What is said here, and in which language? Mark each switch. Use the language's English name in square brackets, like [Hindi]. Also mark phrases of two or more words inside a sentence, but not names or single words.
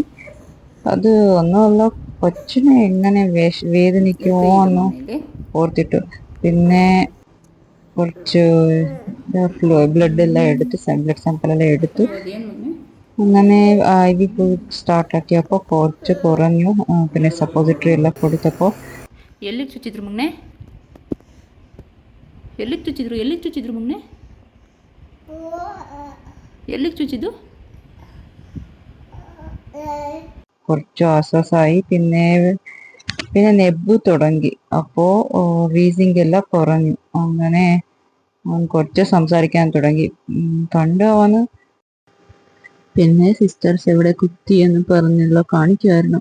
[Malayalam] അത് ഒന്നുമല്ല, കൊച്ചിനെ എങ്ങനെ വേദനിക്കുമോ എന്ന് ഓർത്തിട്ടു. പിന്നെ കുറച്ച് ബ്ലഡ് എല്ലാം എടുത്ത് [English] blood sample [Malayalam] എല്ലാം എടുത്ത് അങ്ങനെ IV സ്റ്റാർട്ടാക്കിയപ്പോൾ കുറച്ച് കുറഞ്ഞു. പിന്നെ സപ്പോസിറ്ററി എല്ലാം കൊടുത്തപ്പോൾ [Kannada] ಎಲ್ಲಿಗೆ ಚುಚ್ಚಿದ್ರು ಮಗನೆ? ಎಲ್ಲಿಗೆ ಚುಚ್ಚಿದ್ರು? ಎಲ್ಲಿಗೆ ಚುಚ್ಚಿದ್ರು ಮಗನೆ? ಎಲ್ಲಿಗೆ ಚುಚ್ಚಿದ್ದು? [Malayalam] കുറച്ച് ആശ്വാസമായി. പിന്നെ നെബ് തുടങ്ങി. അപ്പോൾ വീസിങ് എല്ലാം കുറഞ്ഞു. അങ്ങനെ അവൻ കുറച്ച് സംസാരിക്കാൻ തുടങ്ങി. പണ്ട് അവന് പിന്നെ സിസ്റ്റേഴ്സ് എവിടെ കുത്തി എന്ന് പറഞ്ഞെല്ലാം കാണിക്കുമായിരുന്നു.